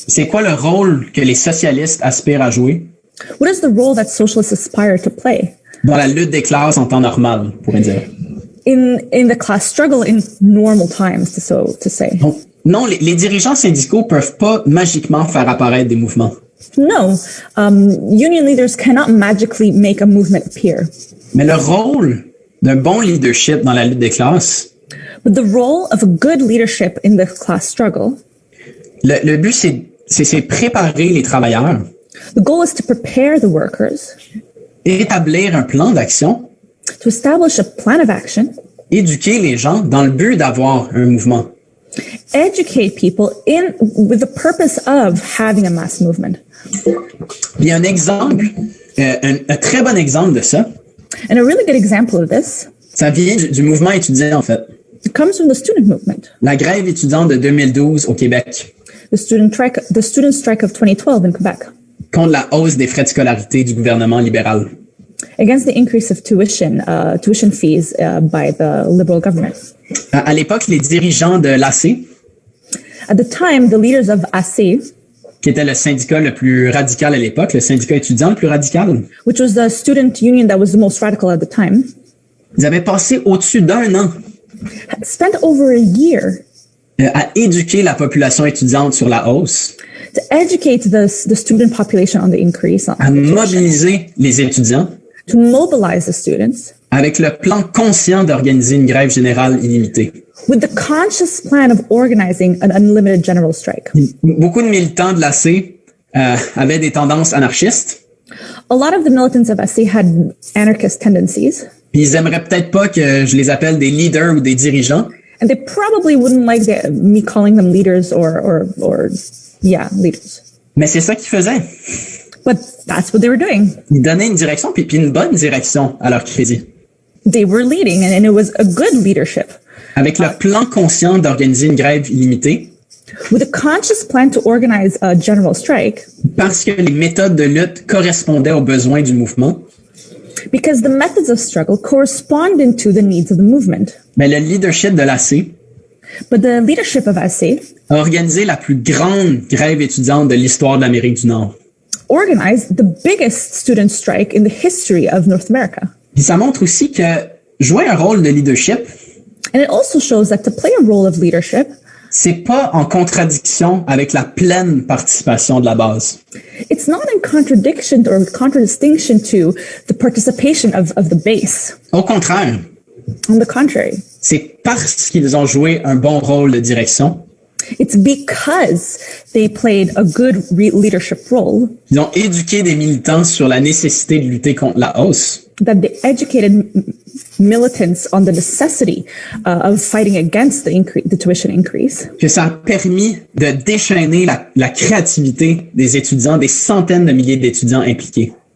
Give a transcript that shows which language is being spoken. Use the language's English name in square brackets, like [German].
[French] C'est quoi le rôle que les socialistes aspirent à jouer [English] What is the role that socialists aspire to play [French] dans la lutte des classes en temps normal, on pourrait dire? [English] in the class struggle in normal times, to say? [French] Donc, non, les dirigeants syndicaux peuvent pas magiquement faire apparaître des mouvements. [English] No, union leaders cannot magically make a movement appear. [French] Mais le rôle d'un bon leadership dans la lutte des classes, [English] But the role of a good leadership in the class struggle, [French] le but c'est préparer les travailleurs, [English] the goal is to prepare the workers, [French] établir un plan d'action, [English] to establish a plan of action, [French] éduquer les gens dans le but d'avoir un mouvement. [English] educate people with the purpose of having a mass movement. [French] Il y a un exemple, un très bon exemple de ça. [English] And a really good example of this, [French] Ça vient du mouvement étudiant, en fait. [English] it comes from the student movement, [French] La grève étudiante de 2012 au Québec [English] the student strike of 2012 in Quebec, [French] contre la hausse des frais de scolarité du gouvernement libéral. [English] against the increase of tuition fees by the liberal government. [French] À l'époque, les dirigeants de l'AC, [English] At the time, the leaders of AC, [French] qui était le syndicat le plus radical à l'époque, le syndicat étudiant le plus radical, [English] which was the student union that was the most radical at the time, [French] ils avaient passé au-dessus d'un an [English] spent over a year [French] à éduquer la population étudiante sur la hausse, [English] to educate the student population on the increase, [French] à mobiliser les étudiants [English] to mobilize the students [French] avec le plan conscient d'organiser une grève générale illimitée. [English] with the conscious plan of organizing an unlimited general strike. [French] Beaucoup de militants de l'AC avaient des tendances anarchistes. [English] A lot of the militants of SA had anarchist tendencies. [French] Puis ils aimeraient peut-être pas que je les appelle des leaders ou des dirigeants. [English] And they probably wouldn't like me calling them leaders or leaders. [French] Mais c'est ça qu'ils faisaient. [English] But that's what they were doing. [French] Ils donnaient une direction, puis une bonne direction à leur crédit. [English] They were leading, and it was a good leadership. [French] Avec le plan conscient d'organiser une grève illimitée, [English] With a conscious plan to organize a general strike, [French] parce que les méthodes de lutte correspondaient aux besoins du mouvement, [English] because the methods of struggle corresponded to the needs of the movement. [French] mais le leadership de l'AC [English] But the leadership of SA [French] a organisé la plus grande grève étudiante de l'histoire de l'Amérique du Nord. [English] organized the biggest student strike in the history of North America. [French] Puis ça montre aussi que jouer un rôle de leadership, [English] And it also shows that to play a role of leadership, [French] c'est pas en contradiction avec la pleine participation de la base. [English] it's not in contradiction or contradistinction to the participation of the base. [French] Au contraire, [English] On the contrary, [French] c'est parce qu'ils ont joué un bon rôle de direction, [English] it's because they played a good leadership role [French] ils ont éduqué des militants sur la nécessité de lutter contre la hausse, [English] that they educated militants on the necessity of fighting against the tuition increase, [French] que ça a permis de déchaîner la créativité des étudiants, des centaines de milliers d'étudiants impliqués.